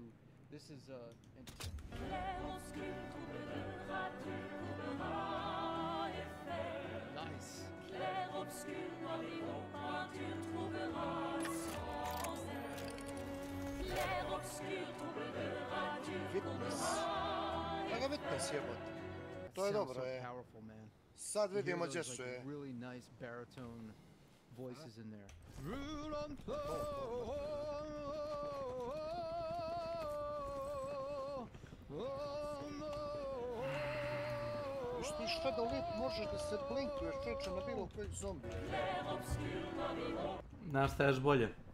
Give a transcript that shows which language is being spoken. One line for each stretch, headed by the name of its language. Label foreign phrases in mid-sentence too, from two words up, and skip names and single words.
English: This is interesting. Nice. Witness jebote.
Bosnian: To je dobro, je.
English: Powerful, man.
Bosnian: Sad vidimo gdje su je.
English: Really nice baritone voices in there.
Bosnian: Ti šta da uvijek možeš da se blinkuješ čoče na bilo kojeg zombija. Nastaješ bolje.